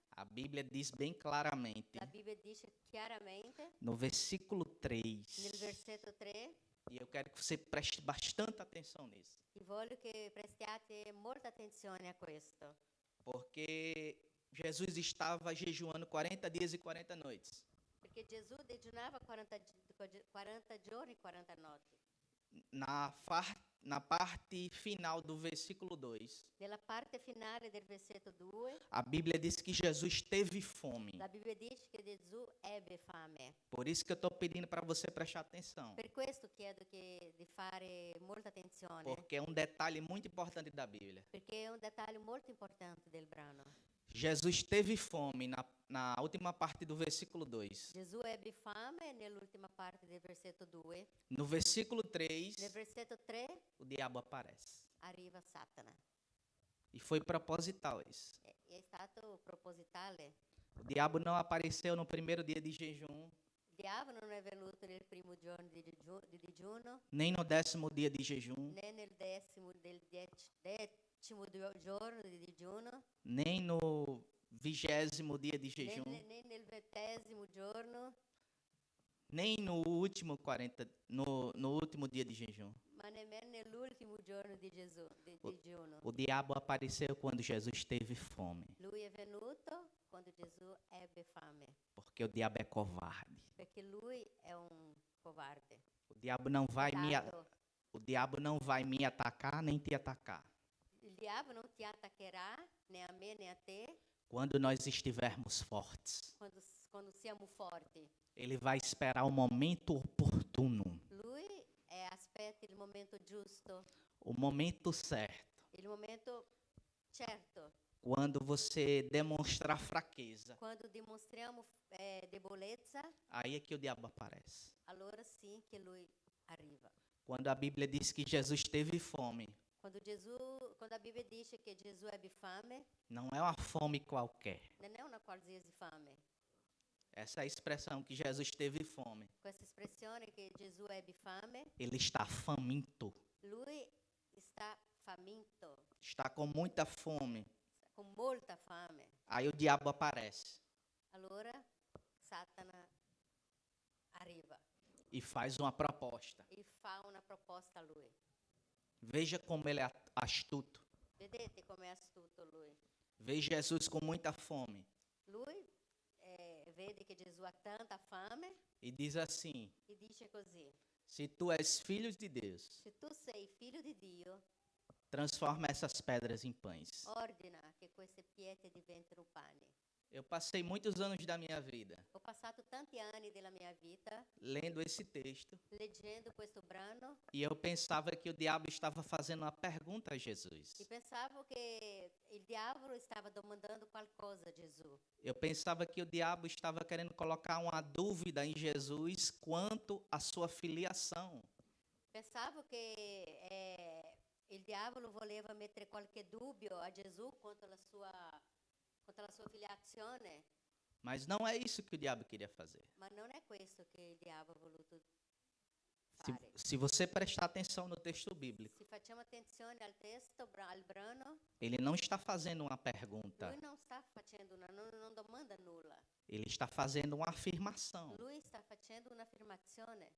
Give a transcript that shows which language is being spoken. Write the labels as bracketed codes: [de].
[pt] A Bíblia diz bem claramente, [it] la Bibbia dice chiaramente [pt] no versículo 3, [it] nel versetto 3, [pt] e eu quero que você preste bastante atenção nisso, [it] e voglio che prestiate molta attenzione a questo, [pt] porque Jesus estava jejuando 40 dias e 40 noites. [it] perché Gesù digiunava 40 giorni e 40 notti. [pt] Na parte final do versículo 2, [it] Nella parte finale del versetto 2, [pt] a Bíblia diz que Jesus teve fome. [it] la Bibbia dice che Gesù ebbe fame. [pt] Por isso que eu estou pedindo para você prestar atenção, [it] Per questo chiedo di fare molta attenzione, [pt] porque é um detalhe muito importante da Bíblia. [it] perché è un dettaglio molto importante del brano. [pt] Jesus teve fome na última parte do versículo 2. [it] Gesù ebbe fame nell'ultima parte del versetto 2. [pt] No versículo 3, [it] Nel versetto 3 [pt] o diabo aparece. [it] arriva Satana. [pt] E foi proposital isso. [it] È stato propositale. [pt] O diabo não apareceu no primeiro dia de jejum, [it] Il diavolo non è venuto nel primo giorno di digiuno, [pt] nem no 10º dia de jejum, [it] né nel decimo giorno di digiuno, [pt] nem no 20º dia de [it] né [pt] jejum, [it] nel 20° giorno, [pt] nem no último no último dia de jejum. [it] ma nemmeno nell'ultimo giorno di digiuno. [pt] O diabo apareceu quando Jesus teve fome, [it] Lui è venuto quando Gesù ebbe fame, [pt] porque o diabo é covarde. [it] perché lui è un covarde. [pt] O diabo não vai me [it] Codardo. [pt] o diabo não vai me atacar nem te atacar. [it] Il diavolo non ti attaccherà né a me né a te [pt] Quando nós estivermos fortes, [it] quando siamo forti. [pt] ele vai esperar o momento oportuno, [it] Lui aspetta il momento giusto, [pt] o momento certo. [it] il momento certo. [pt] Quando você demonstrar fraqueza, [it] Quando dimostriamo debolezza, [pt] aí é que o diabo aparece. [it] allora sì che lui arriva. [pt] Quando a Bíblia diz que Jesus teve fome, [it] Quando a Bibbia dice che Gesù ebbe fame, [pt] não é uma fome qualquer. [it] non è una qualsiasi fame. [pt] Essa é a expressão que Jesus teve fome. [it] Questa espressione che Gesù ebbe fame, [pt] Ele está faminto, [it] lui sta faminto, [pt] está com muita fome. [it] con molta fame. [pt] Aí o diabo aparece [it] Allora Satana arriva [pt] e faz uma proposta. [it] e fa una proposta a lui. [pt] Veja como ele é astuto. [it] Vedete com'è astuto lui? [pt] Vê Jesus com muita fome [it] Lui vede che Gesù ha tanta fame [pt] e diz assim: [it] e dice così: [pt] se tu és filho de Deus, [it] se tu sei figlio di Dio, [pt] transforma essas pedras em pães. [it] ordina che queste pietre diventino pane. [pt] Eu passei muitos anos da minha vida [it] Ho passato tanti anni della mia vita [pt] lendo esse texto [it] leggendo questo brano [pt] e eu pensava que o diabo estava fazendo uma pergunta a Jesus. [it] e pensavo che il diavolo stava domandando qualcosa a Gesù. [pt] Eu pensava que o diabo estava querendo colocar uma dúvida em Jesus quanto à sua filiação. [it] Pensavo che il diavolo voleva mettere qualche dubbio a Gesù quanto alla sua filiazione, [pt] Mas não é isso que o diabo queria fazer. [it] ma non è questo che il diavolo ha voluto [pt] Se, [it] fare. [pt] se você prestar atenção no texto bíblico, [it] Se facciamo attenzione al testo, al brano, [pt] ele não está fazendo uma pergunta, [it] lui non sta facendo non domanda nulla. [pt] ele está fazendo uma afirmação. [it] Lui sta facendo un'affermazione.